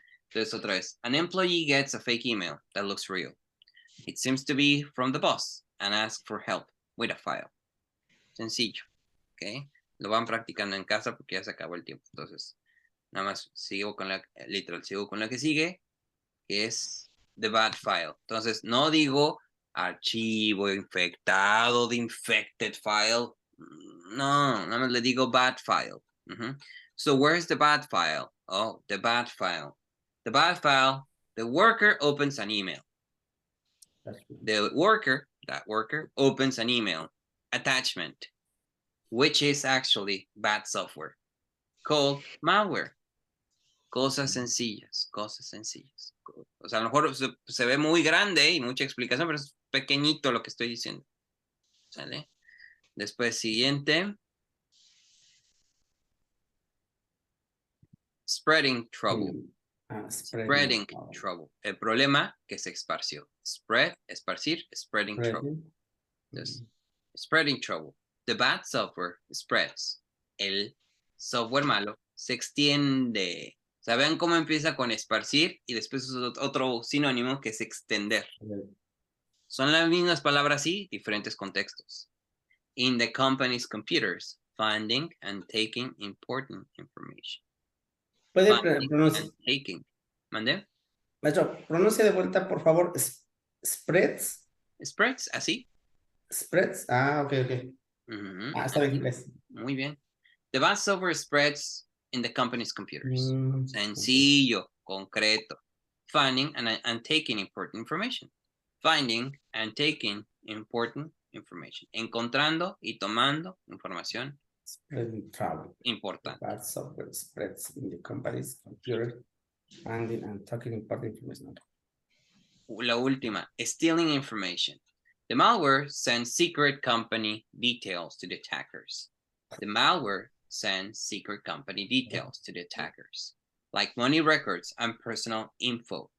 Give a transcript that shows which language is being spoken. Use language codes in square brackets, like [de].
[es] Entonces, otra vez. [en] An employee gets a fake email that looks real. It seems to be from the boss and ask for help with a file. [es] Sencillo, ¿ok? Lo van practicando en casa porque ya se acabó el tiempo. Entonces, nada más sigo con la que sigue, que es [en] the bad file. [es] Entonces, no digo archivo infectado de infected file. No, nada más le digo bad file. [en] So, where's the bad file? Oh, the bad file. The bad file, the worker opens an email. The worker, that worker, opens an email attachment, which is actually bad software, called malware. [es] Cosas sencillas, cosas sencillas. O sea, a lo mejor se ve muy grande y mucha explicación, pero es pequeñito lo que estoy diciendo. ¿Sale? Después, siguiente. [en] Spreading trouble. Spreading trouble. [es] El problema que se esparció. [en] Spread, esparcir, spreading trouble. Entonces, spreading trouble. The bad software spreads. [es] El software malo se extiende. O sea, vean cómo empieza con esparcir y después otro sinónimo que es extender. Son las mismas palabras, sí, diferentes contextos. [en] In the company's computers, finding and taking important information. [es] ¿Puede [en] Finding [es] pronunciar? [en] and taking. [es] ¿Mande? Maestro, pronuncia de vuelta, por favor. [en] Spreads. Spreads, así. [es] Spreads. Ah, ok. Ah, está bien. Muy bien. [en] The bad software spreads in the company's computers. [es] Sencillo, concreto. [en] Finding and taking important information. Finding and taking important information. [es] Encontrando y tomando información [en] Spreading trouble. [es] importante. [en] Bad software spreads in the company's computer. Finding and taking important information. [es] La última, [en] stealing information. The malware sends secret company details to the attackers. The malware sends secret company details to the attackers, like money records and personal info.